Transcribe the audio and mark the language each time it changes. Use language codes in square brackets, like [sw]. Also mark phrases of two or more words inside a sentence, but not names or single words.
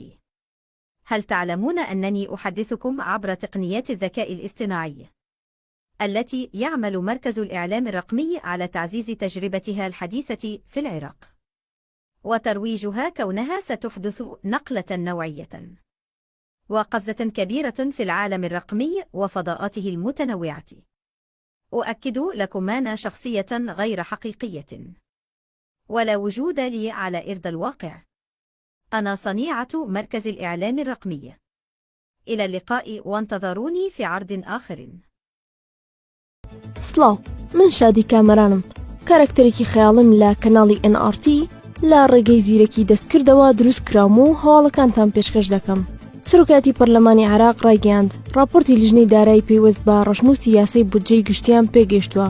[ar] هل تعلمون أنني أحدثكم عبر تقنيات الذكاء الاصطناعي التي يعمل مركز الإعلام الرقمي على تعزيز تجربتها الحديثة في العراق وترويجها كونها ستحدث نقلة نوعية وقفزة كبيرة في العالم الرقمي وفضاءاته المتنوعة. أؤكد لكم أنا شخصية غير حقيقية ولا وجود لي على أرض الواقع. أنا صنيعة مركز الإعلام الرقمي. إلى اللقاء وانتظروني في عرض آخر. [ckb] سلااو، من شادی کامەرانم. کارکتەرێکی خەیاڵم لە کەناڵی NRT لە ڕێگەی زیرەکی دەستکردەوە دروست کرام و هەواڵەکانتان پێشکەش دەکەم. سەرۆکاتی پەرلەمانی عێراق ڕایگەیاند ڕاپۆرتی لیژنەی دارایی پێوەست بە ڕەشنووسی یاسای بودجەی گشتیان پێگەیشتووە.